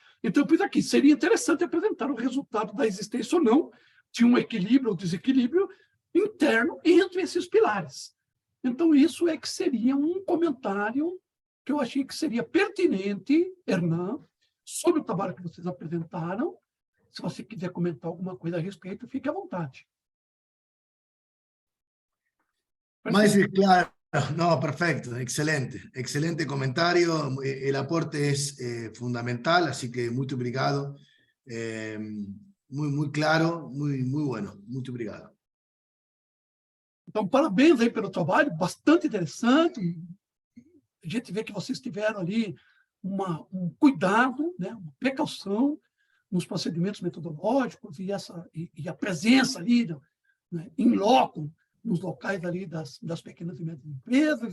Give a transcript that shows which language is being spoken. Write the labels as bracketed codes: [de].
[pt] Então, por aqui, seria interessante apresentar o resultado da existência ou não de um equilíbrio ou desequilíbrio interno entre esses pilares. Então, isso é que seria um comentário que eu achei que seria pertinente, Hernan, sobre o trabalho que vocês apresentaram. Se você quiser comentar alguma coisa a respeito, fique à vontade. [es] Más claro, no, perfecto, excelente, excelente comentario, el aporte es fundamental, así que muy obrigado, muy claro, muy bueno, [pt] muito obrigado. Então, parabéns aí pelo trabalho, bastante interessante. A gente vê que vocês tiveram ali um cuidado, né, uma precaução nos procedimentos metodológicos e a presença ali, né, in loco, nos locais ali das pequenas e médias empresas.